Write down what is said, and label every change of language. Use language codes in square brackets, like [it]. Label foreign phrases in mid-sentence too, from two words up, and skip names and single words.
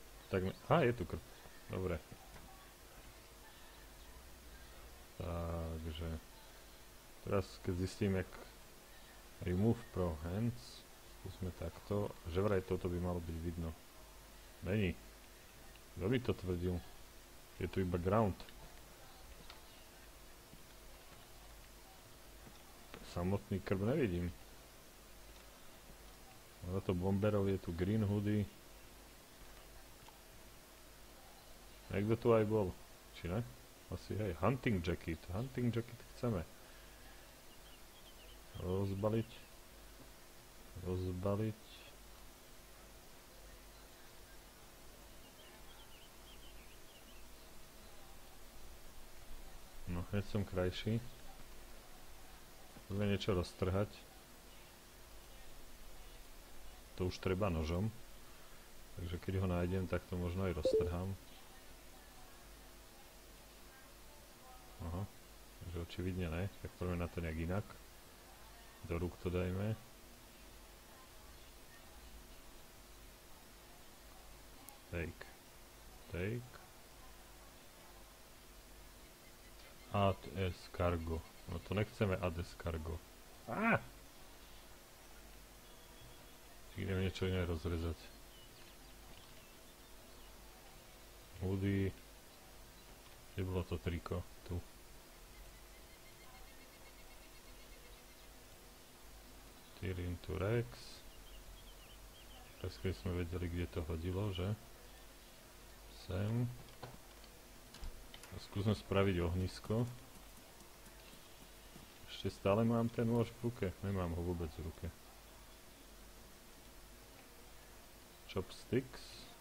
[sk] tak... Á, je tu krb. Dobre. Takže... Teraz, keď zistím, jak... [en] Remove pro hands. [sk] Skúsme takto. Že vraj toto by malo byť vidno. Není. Kto by to tvrdil? Je tu iba ground. Samotný krb nevidím. Za to bomberov je tu [en] green hoodie. [sk] Niekto tu aj bol. Či ne? Asi hej. [en] Hunting jacket. Hunting jacket [sk] chceme. Rozbaliť. Rozbaliť. No, hneď som krajší. Poďme niečo roztrhať. To už treba nožom. Takže keď ho nájdem, tak to možno aj roztrhám. Aha. Takže očividne ne. Tak poďme na to nejak inak. Do rúk to dajme. Take. [en] Take. Add as cargo. [sk] No to nechceme [en] add as cargo. [sk] Á! Idem niečo iné rozrezať. Hoodie. Kde bolo to triko? Tu. [en] Tear into Rex. [sk] Teraz keď sme vedeli, kde to hodilo, že? Sem. Skúsme spraviť ohnisko. Ešte stále mám ten nôž v ruke. Nemám ho vôbec v ruke. Chopsticks.